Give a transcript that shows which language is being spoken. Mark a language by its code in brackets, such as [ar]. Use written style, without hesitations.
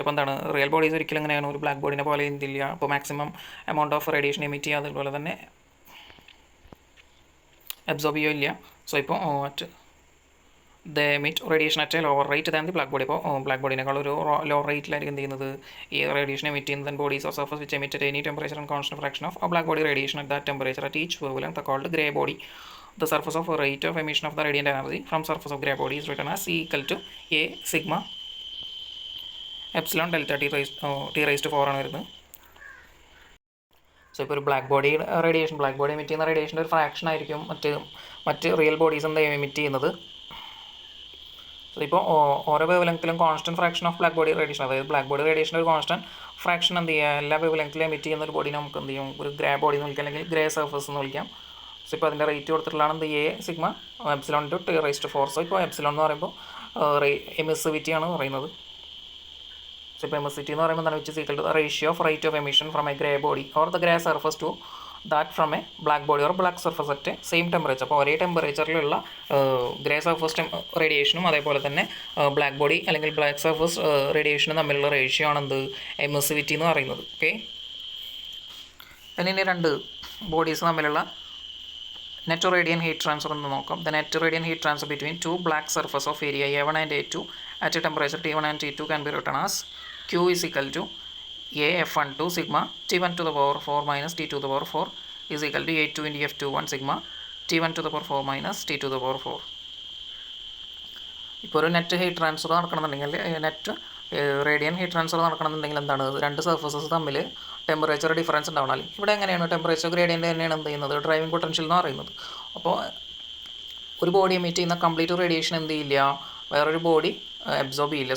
[ml] അപ്പോൾ എന്താണ് real bodies ഒരിക്കലും എങ്ങനെയാണ് ഒരു ബ്ലാക്ക് ബോഡിനെ പോലെ എന്തില്ല, അപ്പോൾ maximum amount of radiation emit ചെയ്യുക, അതുപോലെ തന്നെ അബ്സോർബ് ചെയ്യുകയില്ല. [en] So ഇപ്പോൾ the emit radiation at a lower rate than the black body. [ml] അപ്പോൾ ബ്ലാക്ക് ബോഡിനേക്കാൾ ഒരു ലോ റേറ്റിലായിരിക്കും എന്ത് ചെയ്യുന്നത് ഈ റേഡിയേഷൻ എമിറ്റ് ചെയ്യുന്നത്. [en] Bodies of surface which emit at any temperature and constant fraction of black body radiation at that temperature at each wavelength called grey body. The surface of rate of emission of the radiant energy from surface of grey body is written as E equal to A sigma epsilon delta t raised to 4 [ml] ആണ് വരുന്നത്. So ഇപ്പോൾ ഒരു black body emit ചെയ്യുന്ന റേഡിയേഷൻ്റെ ഒരു fraction ആയിരിക്കും മറ്റ് real bodies എന്താ emit ചെയ്യുന്നത്. സോ ഇപ്പോൾ ഓരോ വേവ്ലെങ്ത്തിലും constant fraction of black body radiation, അതായത് ബ്ലാക്ക് ബോഡി റേഡിയേഷൻ്റെ ഒരു കോൺസ്റ്റൻറ്റ് ഫ്രാക്ഷൻ എന്ത് ചെയ്യുക, എല്ലാ വേവ്ലെങ്ത്തിലും എമിറ്റ് ചെയ്യുന്ന ഒരു ബോഡി നമുക്ക് എന്ത് ചെയ്യും, ഒരു ഗ്രേ ബോഡി എന്ന് വിളിക്കാം, അല്ലെങ്കിൽ ഗ്രേ സർഫസ് എന്ന് വിളിക്കാം. സോ ഇപ്പോൾ അതിൻ്റെ റേറ്റ് കൊടുത്തിട്ടുള്ളതാണ് എന്ത് A sigma epsilon to T raise to 4. So ഇപ്പോൾ എപ്സിലോൺ എന്ന് പറയുമ്പോൾ എമിസിവിറ്റി ആണ് പറയുന്നത്. സോ ഇപ്പോൾ എമിസിറ്റി എന്ന് പറയുമ്പോൾ എന്താണ്, [en] Which is equal to the ratio of rate of emission from a grey body or the grey surface to that from a black body or black surface at same temperature. [ml] അപ്പോൾ ഒരേ ടെമ്പറേച്ചറിലുള്ള grey surface റേഡിയേഷനും അതേപോലെ തന്നെ black body അല്ലെങ്കിൽ black surface റേഡിയേഷനും തമ്മിലുള്ള ratio ആണ് എന്ത് emissivity എന്ന് പറയുന്നത്. ഓക്കെ, ഇനി രണ്ട് ബോഡീസ് തമ്മിലുള്ള net radiant heat transfer എന്ന് നോക്കാം. [en] The net radiant heat transfer between two black surface of area A1 and A2 at a temperature T1 and T2 can be written as Q is equal to A F12 sigma T1 to the power 4 minus T2 to the power 4 is equal to A2 into F21 sigma T1 to the power 4 minus T2 to the power 4. [ml] ഇപ്പോൾ ഒരു net heat transfer നടക്കണമെന്നുണ്ടെങ്കിൽ, net radian heat transfer നടക്കണമെന്നുണ്ടെങ്കിൽ എന്താണ്, രണ്ട് surfaces തമ്മിൽ temperature difference ഉണ്ടാവണം. ഇവിടെ എങ്ങനെയാണ് temperature gradient തന്നെയാണ് എന്ത് ചെയ്യുന്നത് ഡ്രൈവിംഗ് പൊട്ടൻഷ്യൽ എന്ന് പറയുന്നത്. അപ്പോൾ ഒരു ബോഡി എമിറ്റ് ചെയ്യുന്ന കംപ്ലീറ്റ് റേഡിയേഷൻ എന്ത് ചെയ്യില്ല, വേറൊരു ബോഡി അബ്സോർബ് ചെയ്യില്ല.